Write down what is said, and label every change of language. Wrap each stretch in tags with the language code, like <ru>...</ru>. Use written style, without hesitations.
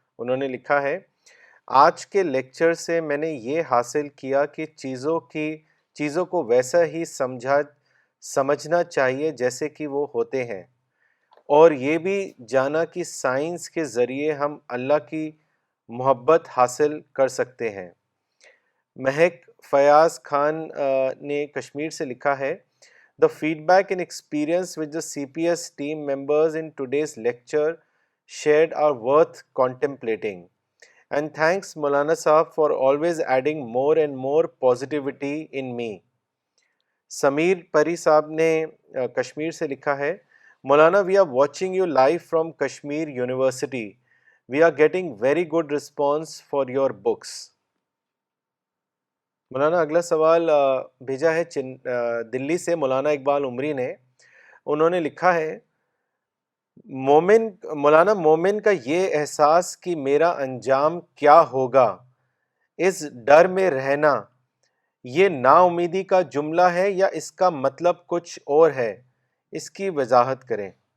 <ur>انہوں نے لکھا ہے، آج کے لیکچر سے میں نے یہ حاصل کیا کہ چیزوں کو ویسا ہی سمجھنا چاہیے جیسے کہ وہ ہوتے ہیں، اور یہ بھی جانا کہ سائنس کے ذریعے ہم اللہ کی محبت حاصل کر سکتے ہیں.</ur> <en>Mehak Fayyaz Khan</en> <ur>نے کشمیر سے لکھا ہے،</ur> <en>The feedback and experience which the CPS team members in today's lecture shared are worth contemplating. And thanks Maulana Sahab for always adding more and more positivity in me. Sameer Pari Sahab</en> <ur>نے کشمیر سے لکھا ہے،</ur> <en>مولانا we are watching you live from Kashmir University. We are getting very good response for your books.</en> <ur>مولانا اگلا سوال بھیجا ہے دلی سے مولانا اقبال عمری نے. انہوں نے لکھا ہے، مولانا مومن کا یہ احساس کہ میرا انجام کیا ہوگا، اس ڈر میں رہنا، یہ نا امیدی کا جملہ ہے یا اس کا مطلب کچھ اور ہے؟ اس کی وضاحت کریں.</ur>